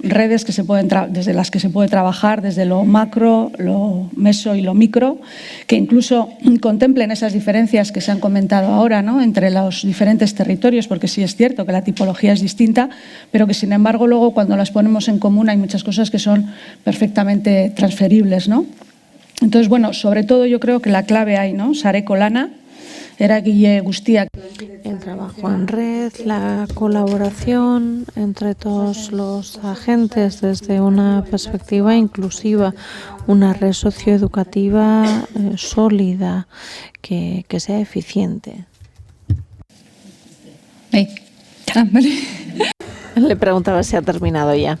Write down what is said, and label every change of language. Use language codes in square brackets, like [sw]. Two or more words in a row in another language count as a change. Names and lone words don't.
[es] Redes que desde las que se puede trabajar desde lo macro, lo meso y lo micro, que incluso contemplen esas diferencias que se han comentado ahora, ¿no?, entre los diferentes territorios, porque sí es cierto que la tipología es distinta, pero que sin embargo luego cuando las ponemos en común hay muchas cosas que son perfectamente transferibles, ¿no? Entonces, bueno, sobre todo yo creo que la clave hay, ¿no? [eu] Sareko lana, eragile guztiak. [es] El trabajo en red, la colaboración entre todos los agentes desde una perspectiva inclusiva, una red socioeducativa sólida, que sea eficiente. Le preguntaba si ha terminado ya.